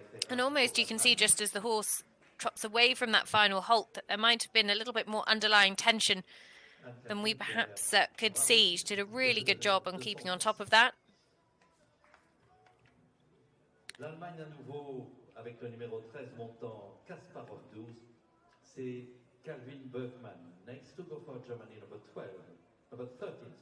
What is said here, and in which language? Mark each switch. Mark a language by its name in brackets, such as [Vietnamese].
[English] And almost you can see, just as the horse trots away from that final halt, that there might have been a little bit more underlying tension than we perhaps could see. She did a really good job on keeping on top of that. [French] L'Allemagne à nouveau avec le numéro 13 montant Kasparov 12, c'est Calvin Böckmann. [English] Next to go for Germany, number 13, number 13.